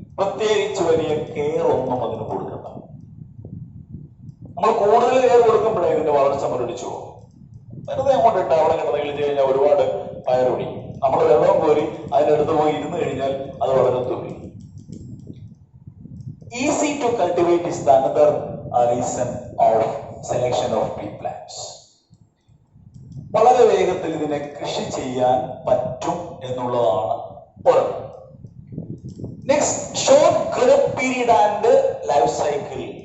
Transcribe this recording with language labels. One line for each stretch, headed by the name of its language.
Malayalam: പ്രത്യേകിച്ച് വലിയ കെയർ ഒന്നും അതിന് കൊടുക്കണ്ട. നമ്മൾ കൂടുതൽ കെയർ കൊടുക്കുമ്പോഴേ ഇതിന്റെ വളർച്ച മുരടിച്ചു പോകും. വെറുതെ അങ്ങോട്ട് ഇട്ടാൽ അവിടെ കിടന്നിട്ട് കഴിഞ്ഞാൽ ഒരുപാട് പയർ പിടിക്കും. നമ്മൾ വെള്ളം കോരി അതിനടുത്ത് പോയി ഇരുന്ന് കഴിഞ്ഞാൽ അത് വളരെ തുള്ളി.
English: Easy to cultivate is the another reason of selection of pea plants.
Malayalam: വളരെ വേഗത്തിൽ ഇതിനെ കൃഷി ചെയ്യാൻ പറ്റും എന്നുള്ളതാണ് ഒന്ന്.
English: Next, short growth period and life cycle.